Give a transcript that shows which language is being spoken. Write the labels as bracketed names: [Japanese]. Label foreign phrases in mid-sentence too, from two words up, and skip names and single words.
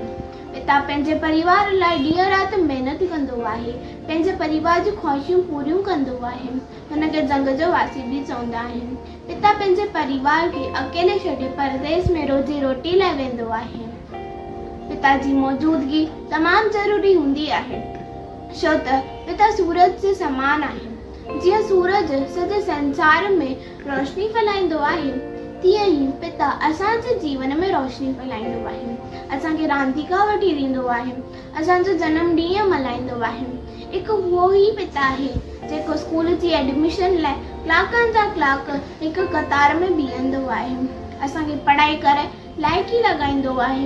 [Sindhi] पिता पंहिंजे परिवार लाइ ॾींहं राति महिनत कंदो आहे, पंहिंजे परिवार जूं ख़्वाहिशूं पूरियूं कंदो आहे। हुनखे जंग जो वासी बि चवंदा आहिनि। पिता पंहिंजे परिवार खे अकेले छॾे परदेस में रोज़ी रोटी लाइ वेंदो आहे। पिता जी मौजूदगी तमामु ज़रूरी हूंदी आहे, छो त पिता सूरज जे समान आहे। जीअं सूरज सॼे संसार में रोशनी फैलाईंदो आहे, तीअं ई पिता असांजे जीवन में रोशनी फैलाईंदो आहे। असांखे रांदीका वठी ॾींदो आहे, असांजो जनम ॾींहुं मल्हाईंदो आहे। हिकु उहो ई पिता आहे जेको स्कूल जी एडमिशन लाइ कलाकनि जा कलाक हिकु कतार में बीहंदो आहे, असांखे पढ़ाई करे लाइकी लॻाईंदो आहे।